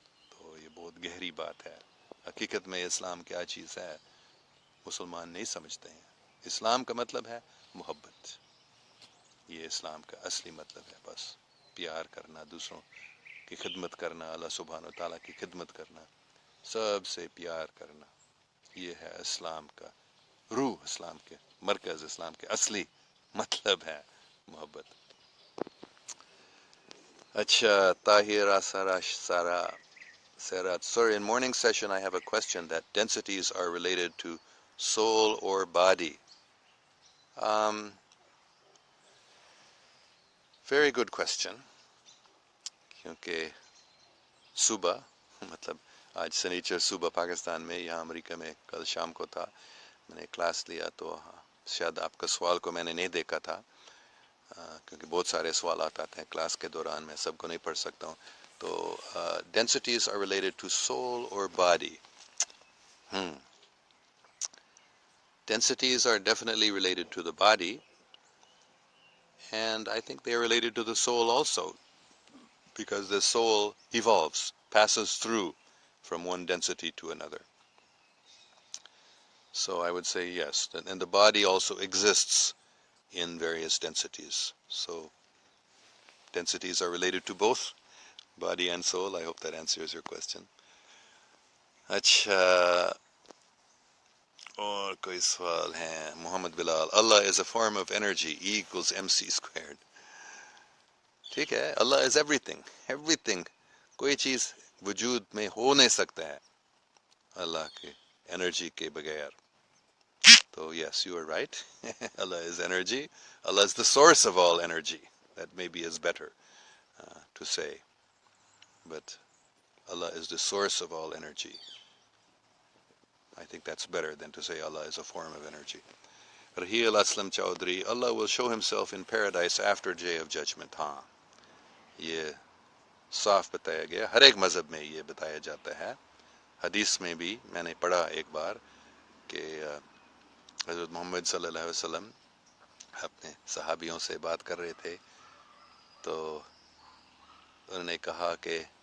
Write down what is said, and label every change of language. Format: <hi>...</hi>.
<ur>تو یہ بہت گہری بات ہے، حقیقت میں اسلام کیا چیز ہے مسلمان نہیں سمجھتے ہیں۔ اسلام کا مطلب ہے محبت، یہ اسلام کا اصلی مطلب ہے، بس پیار کرنا، دوسروں کی خدمت کرنا، اللہ سبحانہ و تعالیٰ کی خدمت کرنا، سب سے پیار کرنا، یہ ہے اسلام کا روح، اسلام کے مرکز، اسلام کے اصلی مطلب ہے محبت۔ اچھا</ur> <en>Tahir Sara Sarat, sir, in morning session I have a question that densities are related to soul or body. Very good question.</en> <ur>کیونکہ صبح مطلب آج سنیچر صبح پاکستان میں، یہاں امریکہ میں کل شام کو تھا، میں نے کلاس لیا تو شاید آپ کا سوال کو میں نے نہیں دیکھا تھا، کیونکہ بہت سارے سوالات آتے ہیں کلاس کے دوران، میں سب کو نہیں پڑھ سکتا ہوں. تو</ur> <en>Densities are related to soul اور body. Densities are definitely related to the body, and I think they are related to the soul also, because the soul evolves, passes through from one density to another. So I would say yes, and the body also exists in various densities. So densities are related to both body and soul. I hope that answers your question.</en> <ur>اچھا، اور کوئی سوال ہے؟</ur> <en>Muhammad Bilal, Allah is a form of energy, E equals mc squared.</en> <ur>ٹھیک ہے، اللہ</ur> <en>is everything, everything,</en> <ur>کوئی چیز وجود میں ہو نہیں سکتا ہے اللہ کے انرجی کے بغیر. تو</ur> <en>Yes you are right. Allah is energy, Allah is the source of all energy. That may be is better to say, but Allah is the source of all energy. I think that's better than to say Allah is a form of energy. Raheel Aslam Chaudhry, Allah will show himself in paradise after Day of Judgment.</en> <ur>ہاں، یہ صاف بتایا گیا، ہر ایک مذہب میں یہ بتایا جاتا ہے. حدیث میں بھی میں نے پڑھا ایک بار کہ حضرت محمد صلی اللہ علیہ وسلم اپنے صحابیوں سے بات کر رہے تھے، تو انہوں نے کہا کہ</ur>